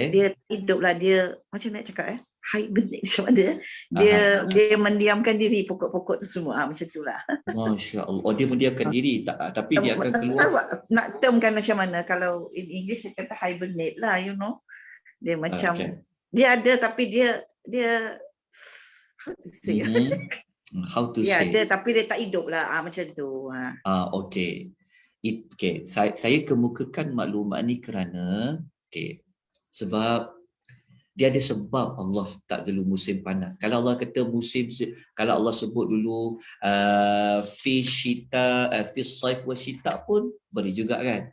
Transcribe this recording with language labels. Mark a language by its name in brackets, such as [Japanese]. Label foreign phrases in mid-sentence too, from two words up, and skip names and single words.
[Malay] dia hidup lah, dia macam nak cakap hibernate macam mana dia mendiamkan diri pokok-pokok tu semua macam itulah. Masya-Allah. Oh, dia mendiamkan diri tapi dia akan keluar. Nak termkan macam mana, kalau [English] in English [Malay] dia kata hibernate lah, [English] you know. [Malay] Dia macam dia ada tapi dia [English] how to say? How to [Malay] Ya, [English] say? [Malay] ada tapi dia tak hidup lah macam tu. Okey. Okey, saya kemukakan maklumat ni kerana sebab dia ada sebab Allah tak dulu musim panas. Kalau Allah kata kalau Allah sebut dulu [Arabic] في صيف وشتاء [Malay] pun boleh juga kan.